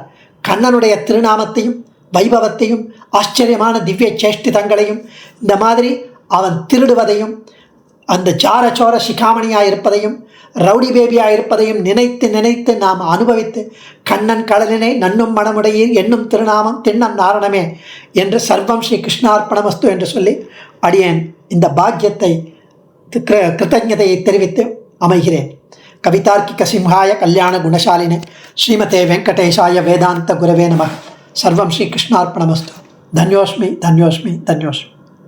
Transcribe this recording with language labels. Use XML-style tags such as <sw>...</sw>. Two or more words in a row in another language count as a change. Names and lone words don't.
<ta>கண்ணனுடைய திருநாமத்தையும் வைபவத்தையும் ஆச்சரியமான திவ்ய சேஷ்டிதங்களையும் இந்த மாதிரி அவன் திருடுவதையும் அந்த சாரச்சோர சிகாமணியாக இருப்பதையும் ரவுடி பேபியாக இருப்பதையும் நினைத்து நாம் அனுபவித்து கண்ணன் கடலினை நன்னும் மனமுடையீர் என்னும் திருநாமம் திண்ணம் நாரணமே என்று</ta> <sa>सर्वं श्री कृष्णार्पणमस्तु</sa> <ta>என்று சொல்லி அடியேன் இந்த பாக்கியத்தை கிருத்தஜதையை தெரிவித்து அமைகிறேன்.</ta> <sa>कवितार्किक सिंहाय कल्याण गुणशालिने श्रीमते वेङ्कटेशाय वेदान्त गुरवे नमः. सर्वं श्री कृष्णार्पणमस्तु. धन्योऽस्मि.</sa>